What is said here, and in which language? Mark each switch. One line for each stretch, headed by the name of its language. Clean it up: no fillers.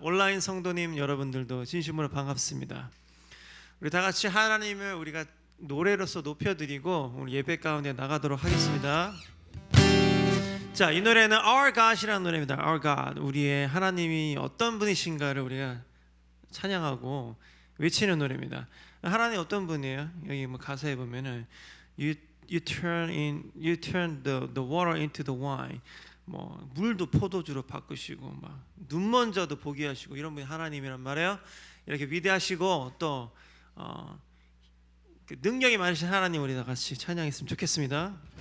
Korean: 온라인 성도님 여러분들도 진심으로 반갑습니다. 우리 다 같이 하나님을 우리가 노래로서 높여드리고 오늘 예배 가운데 나가도록 하겠습니다. 자, 이 노래는 Our God이라는 노래입니다. Our God, 우리의 하나님이 어떤 분이신가를 우리가 찬양하고 외치는 노래입니다. 하나님 어떤 분이에요? 여기 뭐 가사에 보면은
English: You turn the water into the wine.
Korean: 뭐 물도 포도주로 바꾸시고 막 눈먼저도 보게 하시고 이런 분이 하나님이란 말이에요. 이렇게 위대하시고 또 능력이 많으신 하나님 우리 다 같이 찬양했으면 좋겠습니다.